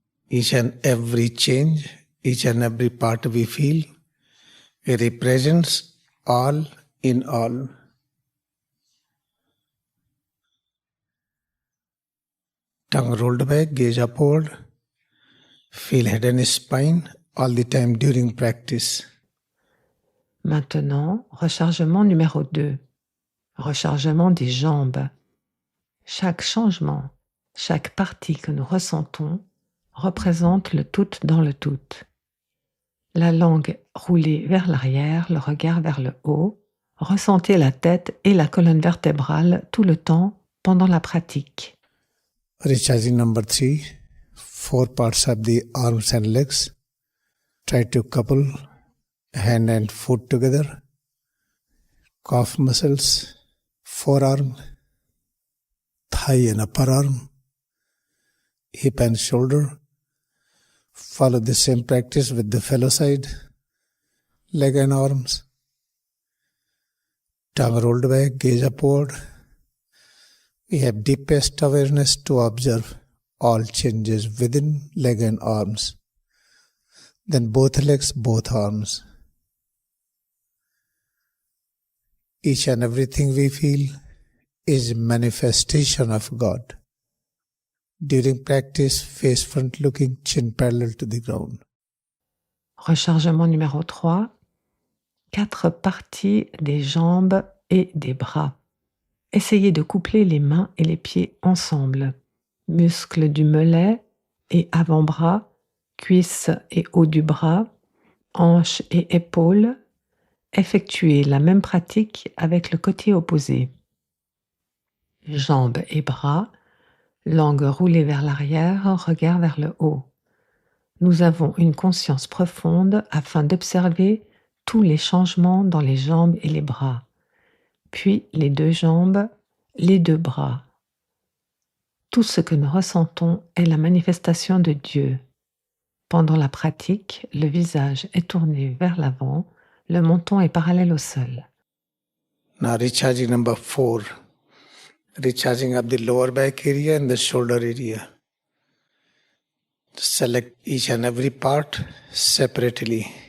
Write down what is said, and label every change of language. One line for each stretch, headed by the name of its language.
English: Each and every change, each and every part we feel, it represents all in all. Tongue rolled back, gaze upward. Feel head and spine all the time during practice.
French: Maintenant, rechargement numéro 2. Rechargement des jambes. Chaque changement, chaque partie que nous ressentons représente le tout dans le tout. La langue roulée vers l'arrière, le regard vers le haut. Ressentez la tête et la colonne vertébrale tout le temps pendant la pratique.
English: Recharging number 3, 4 parts of the arms and legs. Try to couple hand and foot together. Calf muscles, forearm, thigh and upper arm, hip and shoulder. Follow the same practice with the fellow side, leg and arms. Tongue rolled back, gaze upward. We have deepest awareness to observe all changes within leg and arms. Then both legs, both arms. Each and everything we feel is manifestation of God. During practice, face front looking, chin parallel to the ground.
French: Rechargement numéro 3. 4 parties des jambes et des bras. Essayez de coupler les mains et les pieds ensemble. Muscles du mollet et avant-bras, cuisses et haut du bras, hanches et épaules. Effectuez la même pratique avec le côté opposé. Jambes et bras, langue roulée vers l'arrière, regard vers le haut. Nous avons une conscience profonde afin d'observer tous les changements dans les jambes et les bras, puis les 2 jambes, les 2 bras. Tout ce que nous ressentons est la manifestation de Dieu. Pendant la pratique, le visage est tourné vers l'avant, le menton est parallèle au sol.
English: Now recharging number 4, recharging of the lower back area and the shoulder area. Select each and every part separately.